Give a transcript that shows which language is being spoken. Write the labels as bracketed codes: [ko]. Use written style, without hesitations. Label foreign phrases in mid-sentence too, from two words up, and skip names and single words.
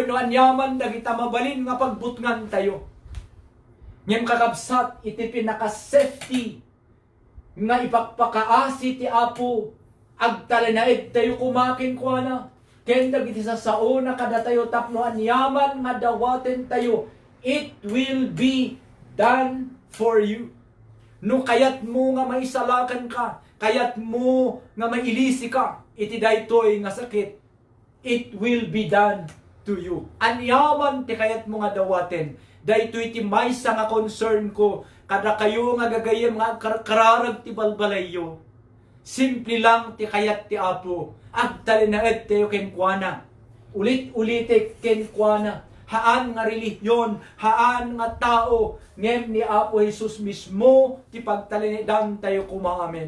[ilo] Wenno anyaman dagita mabalin nga pagbutngan tayo. Ngem kakabsat iti pinaka-safety nga ipakpakaasi ti Apo agtalinaid tayo kumakin kuana. Ken dagiti sao na kada tayo tapno anyaman nga dawaten tayo. [en] It will be done for you. [ilo] No kayat mo nga maisalakan ka, kayat mo nga mailisi ka, iti daytoy nga sakit, [en] it will be done to you. [ilo] Anyaman ti kayat mo nga dawaten, daytoy ti maysa nga concern ko, kada kayo nga gagayem nga kararag ti balbalayo. Simple lang ti kayat ti Apo, agtalinaed tayo kenkwana, ulit-ulitik kenkwana, haan nga relihiyon, haan nga tao, ngem ni Apo Jesus mismo, ti pagtalinidan tayo kumangamin.